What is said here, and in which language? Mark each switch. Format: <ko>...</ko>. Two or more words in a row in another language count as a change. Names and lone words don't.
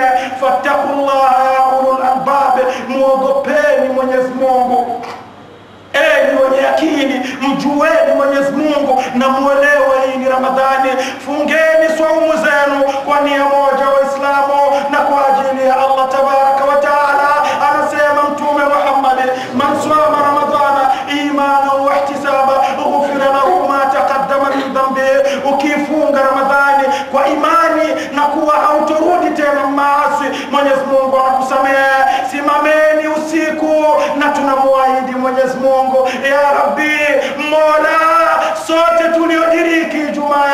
<ar>فاتقوا الله يا أولي الألباب,</ar> <sw>muogopeni Mwenyezi Mungu. Enyi wenye akili, mjueni Mwenyezi Mungu na muelewe hii ni Ramadhani. Fungeni saumu zenu kwa nia moja Waislamu, na kwa ajili ya Allah</sw> <ar>تبارك وتعالى.</ar> <sw>Anasema Mtume</sw> <ar>Muhammad, من صام رمضان إيمانا واحتسابا غفر له ما تقدم من ذنبه.</ar> <sw>Ukifunga Ramadhani kwa imani na kuwa hautorudi tena maasi, Mwenyezi Mungu anakusamehe. Simameni usiku, na tunamuahidi Mwenyezi Mungu, ya Rabbi, Mola, sote tuliodiriki Ijumaa</sw>